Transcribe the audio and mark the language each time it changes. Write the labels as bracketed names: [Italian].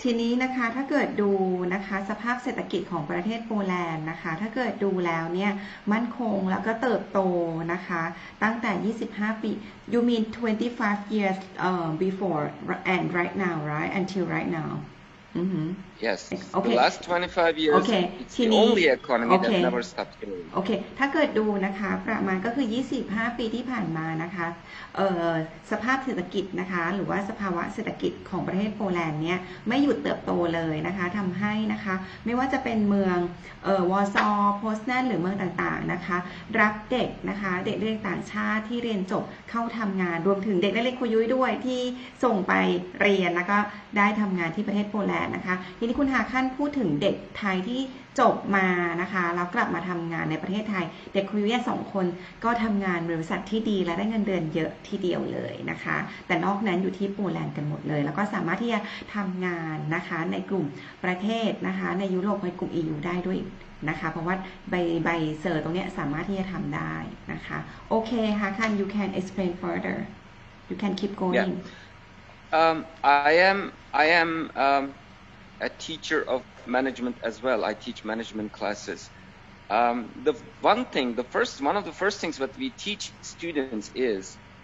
[Thai] ทีนี้นะคะถ้าเกิดดูนะคะสภาพเศรษฐกิจของประเทศโปแลนด์นะคะถ้าเกิดดูแล้วเนี่ยมั่นคงแล้วก็เติบโตนะคะตั้งแต่25 ปี [English] You mean 25 years before and right now, right? Until right now. Yes. The last 25 years, it's the only economy that never stopped growing. [Thai] โอเคถ้าเกิดดูนะคะประมาณก็คือ25 ปีที่ผ่านมานะคะสภาพเศรษฐกิจนะคะหรือว่าสภาวะเศรษฐกิจของประเทศโปแลนด์เนี่ยไม่หยุดเติบโตเลยนะคะทำให้นะคะไม่ว่าจะเป็นเมืองวอร์ซอโพสแนนหรือเมืองต่างๆนะคะรับเด็กนะคะเด็กนักเรียนต่างชาติที่เรียนจบเข้าทำงานรวมถึงเด็กนักเรียนครูยุ้ยด้วยที่ส่งไป เรียนแล้วก็ได้ทำงานที่ประเทศโปแลนด์นะคะทีนี้คุณหาขั้นพูดถึงเด็กไทยที่จบมานะคะแล้วกลับมาทำงานในประเทศไทยเด็กครูยุ้ย2 คนก็ทำงานบริษัทที่ดีและได้เงินเดือนเยอะทีเดียวเลยนะคะแต่นอกนั้นอยู่ที่โปแลนด์กันหมดเลยแล้วก็สามารถที่จะทำงานนะคะในกลุ่มประเทศนะคะในยุโรปในกลุ่ม EU ได้ด้วยนะคะเพราะว่าใบเซอร์ตรงนี้สามารถที่จะทำได้นะคะโอเคค่ะคัน [English] you can explain further you can keep going I am a teacher of management as well. I teach management classes. One of the first things that we teach students is